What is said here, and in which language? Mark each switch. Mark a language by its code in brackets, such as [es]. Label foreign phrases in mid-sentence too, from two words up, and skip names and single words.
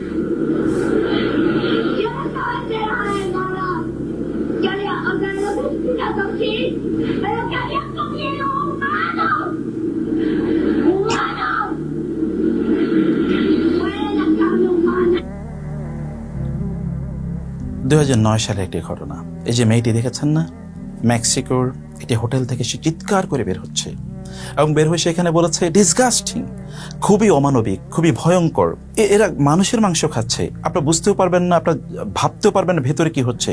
[es] Yo no estaba enterada de nada. Yo había, o sea, los asesinatos sí, pero que habían comido humanos. ¡Humanos! ¡Fue la carne humana! [bn] 2009 সালে একটি ঘটনা। এই যে মেয়েটি দেখেছেন না, মেক্সিকোর একটি হোটেল থেকে সে চিৎকার করে বের হচ্ছে এবং বের হয়ে সেখানে বলেছে ডিসগাস্টিং, খুবই অমানবিক, খুবই ভয়ঙ্কর। এরা মানুষের মাংস খাচ্ছে, আপনারা বুঝতেও পারবেন না, আপনারা ভাবতেও পারবেন না ভেতরে কি হচ্ছে।